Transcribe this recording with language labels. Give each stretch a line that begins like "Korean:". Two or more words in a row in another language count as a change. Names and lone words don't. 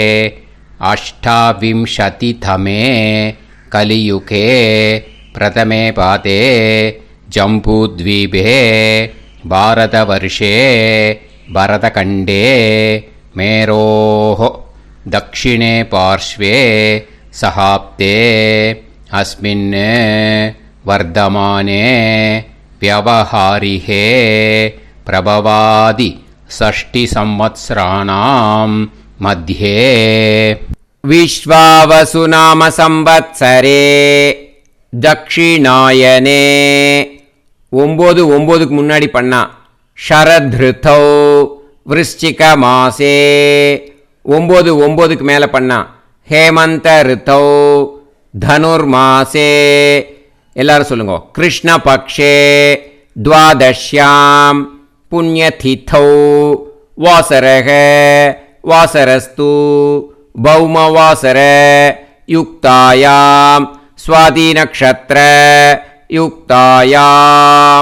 Sanskrit: अष्टाविंशतितमे कलियुगे प्रथमे पादे जम्बूद्वीपे भारतवर्षे भरतखण्डे मेरोः दक्षिणे पार्श्वे शकाब्दे अस्मिन् वर्तमाने व्यवहारिहे प्रभवादि षष्टि संवत्सराणां मध्ये विश्वावसु नाम संवत्सरे दक्षिणायने
Tamil: 9 முன்னாடி பண்ணா
Sanskrit: शरदृतौ वृश्चिक मासे
Tamil: 9 மேலே பண்ணா
Sanskrit: हेमन्त ऋतौ धनुर्मासे.
Tamil: எல்லாரும் சொல்லுங்க.
Sanskrit: कृष्णपक्षे द्वादश्यां पुण्यतिथौ वासरक वासरस्तु भौमवासर युक्तायां स्वाति नक्षत्र युक्तायाम्.